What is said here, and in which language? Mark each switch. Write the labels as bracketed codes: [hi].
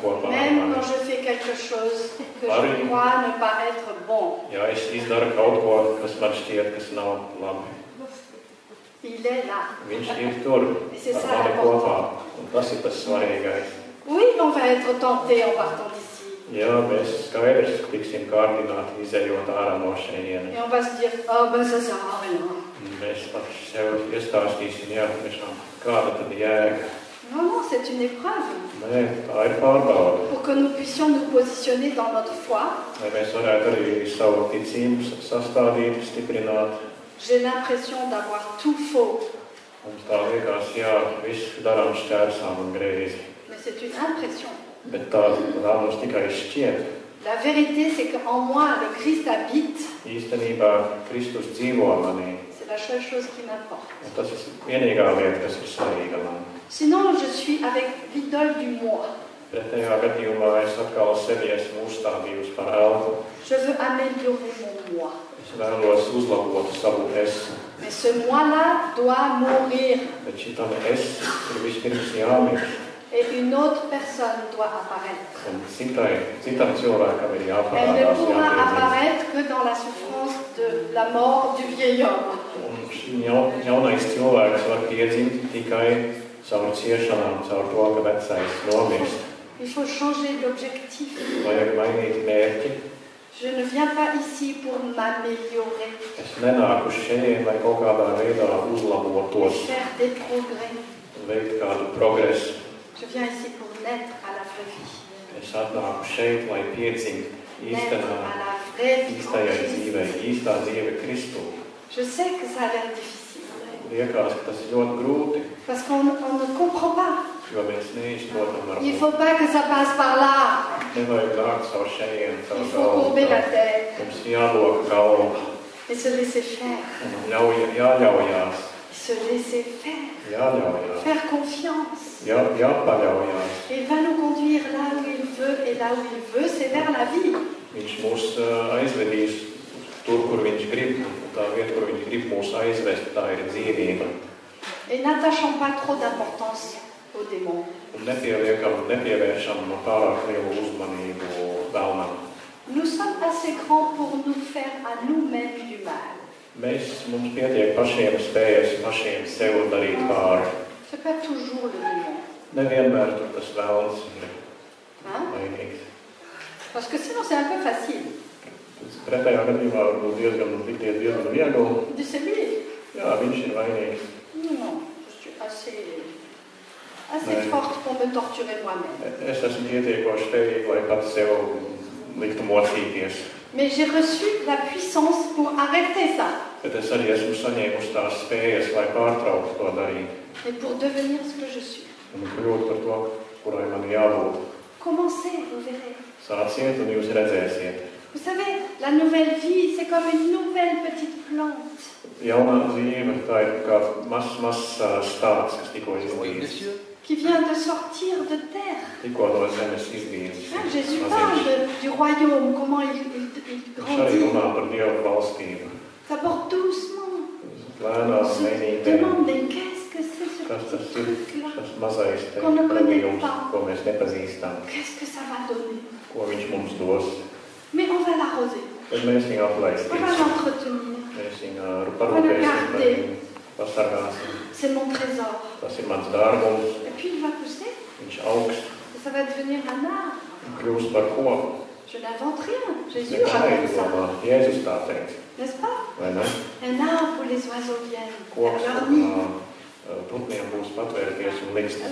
[fr] Même quand je fais quelque chose que je crois ne pas être bon. [lv] Ja es izdaru kaut ko, kas man šķiet, kas nav labi. [fr] Il est là. [lv] Viņš ir tur, ar mani kopā. Un tas ir tas svarīgais. [fr] Oui, on va être tenté en partant d'ici. [lv] Jā, mēs skaidrs tiksim kārdināti, izējot ārā no šejienes. [fr] Et on va se dire, oh, ben ça sert à rien. [lv] Mēs paši sev iestāstīsim, jā, tiešām, kāda tad jēga? [fr] Non, non, c'est une épreuve. [lv] Nē, tā ir pārbaude. [fr] Pour que nous puissions nous positionner dans notre foi. [lv] Lai mēs varētu arī savu ticību sastādīt, stiprināt. [fr] J'ai l'impression d'avoir tout faux. [lv] Mums tā liekas, jā, viss darām šķērsām un greizi. [fr] Mais c'est une impression. [lv] Bet tā mums tikai šķiet. [fr] La vérité, c'est qu'en moi, le Christ habite. [lv] Īstenībā Kristus dzīvo manī. [fr] C'est la seule chose qui m'importe. [lv] Tas ir vienīgā lieta, kas ir svarīga man. [fr] Sinon, je suis avec l'idole du moi. [lv] Pretējā gadījumā es atkal sevi esmu uzstādījusi par elpu. [fr] Je veux améliorer mon moi. [lv] Es vēlos uzlabot savu es. [fr] Mais ce moi-là doit mourir. [lv] Bet šitam es ir vispirms jāmirst. [fr] Et une autre personne doit apparaître. [lv] Un citam cilvēkam ir [fr] Elle ne [lv] jāparādās, [fr] pourra [lv] jāpiedzīvo. [fr] apparaître que dans la souffrance de la mort du vieil homme. [lv] Un šis jaunais cilvēks var piedzimt tikai caur ciešanām, caur to, ka vecais nomirst. [fr] Il faut changer d'objectif. [lv] Vajag mainīt mērķi. [fr] Je ne viens pas ici pour m'améliorer. [lv] Es nenāku šeit, lai kaut kādā veidā uzlabotos, [fr] Faire des progrès. [lv] veikt kādu progresu. [fr] Je viens ici pour naître à la vraie vie. [lv] Es atnāku šeit, lai piedzimt [fr] Naître [lv] īstenā, [fr] à la vraie vie. [lv] īstajai dzīvei, īstā dzīve Kristū. [fr] Je sais que ça a l'air difficile. [lv] Liekas, ka tas ir ļoti grūti, [fr] Parce qu'on ne comprend pas. [lv] jo mēs neizprotam [fr] Il ne [lv] varbūt. [fr] faut pas que ça passe par là. [lv] Nevajag nākt caur šejienu, [fr] Il [lv] caur [fr] faut courber la [lv] galvu. [fr] tête [lv] Mums jālok galvu [fr] et se laisser faire. [lv] un jāļaujās, [fr] Se laisser faire. [lv] jāļaujās, [fr] Faire confiance. [lv] jāpaļaujās. [fr] Il va nous conduire là où il veut et là où il veut, c'est vers la vie. [lv] Viņš mūs aizvedīs tur, kur viņš grib, un tā vieta, kur viņš grib mūs aizvest, tā ir dzīvība. [fr] Et n'attachons pas trop d'importance aux démons. [lv] Un nepievēršam pārāk lielu uzmanību vēlnam. [fr] Nous sommes assez grands pour nous faire à nous-mêmes du mal. [lv] Mums pietiek pašiem spējas, pašiem sev darīt pāri. [fr] C'est pas toujours le démon. [lv] Nevienmēr tur tas vēlns ir [fr] Hein? [lv] vainīgs. [fr] Parce que sinon c'est un peu facile. [lv] Pretējā gadījumā varbūt diezgan viegli. [fr] C'est lui. [lv] Jā, viņš ir vainīgs. [fr] Non, je suis assez forte pour me torturer moi-même. [lv] Es esmu pietiekoši spējīga, lai pats sev liktu mocīties. [fr] Mais j'ai reçu la puissance pour arrêter ça. [lv] Bet es arī esmu saņēmusi tās spējas, lai pārtrauktu to darīt. [fr] Et pour devenir ce que je suis. [lv] Un kļūt par to, kurai man jābūt. [fr] Commencez, vous verrez. [lv] Sāciet un jūs redzēsiet. [fr] Vous savez, la nouvelle vie, c'est comme une nouvelle petite plante. [lv] Jaunā dzīve, tā ir kā mazs stāsts, kas tikko izbīdis. [fr] Qui vient de sortir de terre. [lv] Tikko no zemes izbīdis. [fr] Jésus parle du royaume, comment il [lv] Viņš arī [fr] grandit. [lv] runā par Dievu valstību. [fr] D'abord doucement. [lv] Lēnām, [fr] On se [lv] mainītēm. [fr] demande, mais qu'est-ce que c'est ce [lv] Kas tas ir? [fr] truc-là? [lv] Tas mazais [fr] Qu'on ne connaît [lv] radījums, [fr] pas. [lv] ko mēs nepazīstam. [fr] Qu'est-ce que ça va donner? [lv] Ko viņš mums dos. [fr] Mais on va l'arroser. [lv] Tad mēs viņu [fr] On va [lv] aplaistīsim. [fr] l'entretenir. [lv] Mēs viņu parūpēsim par viņu, pasargāsim. [fr] C'est mon trésor. [lv] Tas ir mans dārgums. [fr] Et puis il va pousser. [lv] Viņš augst [fr] Et ça va devenir un arbre. [lv] un kļūst par koku. [fr] Je n'invente rien. Jésus [lv] Neko [fr] raconte ça. [lv] neizdomā. Jēzus tā teica. [fr] N'est-ce pas? [lv] Vai ne? [fr] Un arbre où les oiseaux viennent. [lv] Koks, [fr] Leur [lv] kur [fr] nid. [lv] putniem būs patvērties un likstus